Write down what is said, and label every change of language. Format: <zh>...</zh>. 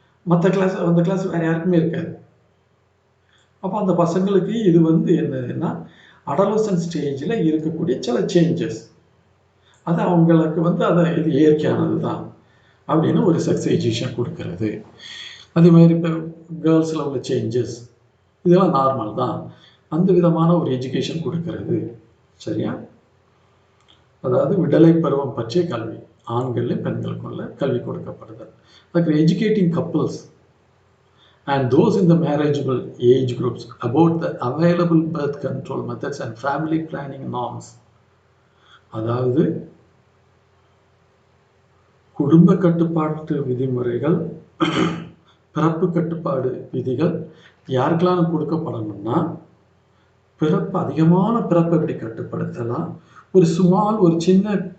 <ta>மற்ற கிளாஸ் அந்த கிளாஸ் வேறு யாருக்குமே இருக்காது. அப்போ அந்த பசங்களுக்கு இது வந்து என்னதுன்னா அடலசன்ட் ஸ்டேஜில் இருக்கக்கூடிய சில சேஞ்சஸ், அது அவங்களுக்கு வந்து அதை இது இயற்கையானது தான் அப்படின்னு ஒரு செக்ஸ் எஜுகேஷன் கொடுக்கறது. அதே மாதிரி இப்போ கேர்ள்ஸில் உள்ள சேஞ்சஸ் இதெல்லாம் நார்மல் தான், அந்த விதமான ஒரு எஜுகேஷன் கொடுக்கறது. சரியா? அதாவது விடலை பருவம் பற்றிய கல்வி, ஆண்கள்லையும் பெண்களுக்குள்ள கல்வி கொடுக்கப்படுது. அதுக்கு</ta> <en>Educating couples and those in the marriageable age groups about the available birth control methods and family planning norms.</en> <ta>அதாவது குடும்ப கட்டுப்பாட்டு விதிமுறைகள், பிறப்பு கட்டுப்பாடு விதிகள் யாருக்கெல்லாம் கொடுக்கப்படணும்னா, பிறப்பு அதிகமான பிறப்பை எப்படி கட்டுப்படுத்தலாம், ஒரு சின்ன</ta>